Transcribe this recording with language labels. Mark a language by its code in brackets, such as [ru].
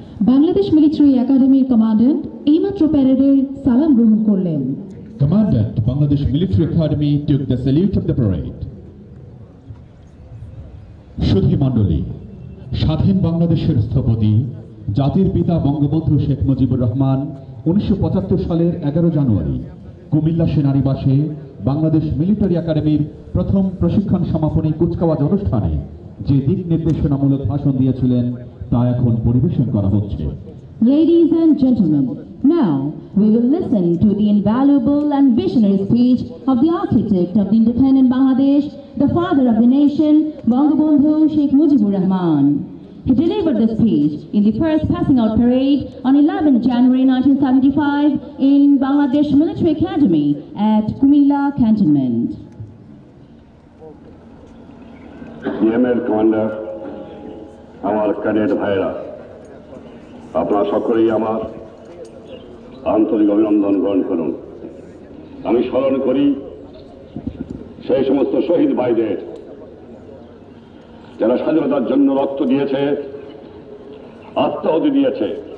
[bn] Bangladesh military একাডেমির commandant এইমাত্র প্যারেডের সালাম গ্রহণ করলেন। [en] Commandant, Bangladesh Military Academy took the salute of the parade. [bn] সুধীমণ্ডলী, স্বাধীন বাংলাদেশের স্থপতি জাতির পিতা বঙ্গবন্ধু শেখ মুজিবুর রহমান 1975 সালের 11 জানুয়ারি কুমিল্লা সেনানিবাসে বাংলাদেশ মিলিটারি একাডেমির প্রথম প্রশিক্ষণ সমাপনী কুচকাওয়াজ অনুষ্ঠানে যে দিক নির্দেশনামূলক ভাষণ দিয়েছিলেন তা এখন পরিবেশন করা হচ্ছে। [en] Ladies and gentlemen, now we will listen to the invaluable and visionary speech of the architect of the independent Bangladesh, the father of the nation, Bangabandhu Sheikh Mujibur Rahman. He delivered the speech in the first passing out parade on 11 January 1975 in Bangladesh Military Academy at Kumilla Cantonment. [bn] সিএমের commander, আমার cadet ভাইরা, আপনারা সকলেই আমার আন্তরিক অভিনন্দন গ্রহণ করুন। আমি স্মরণ করি সেই সমস্ত শহীদ ভাইদের যারা স্বাধীনতার জন্য রক্ত দিয়েছে, আত্মাহুতি দিয়েছে।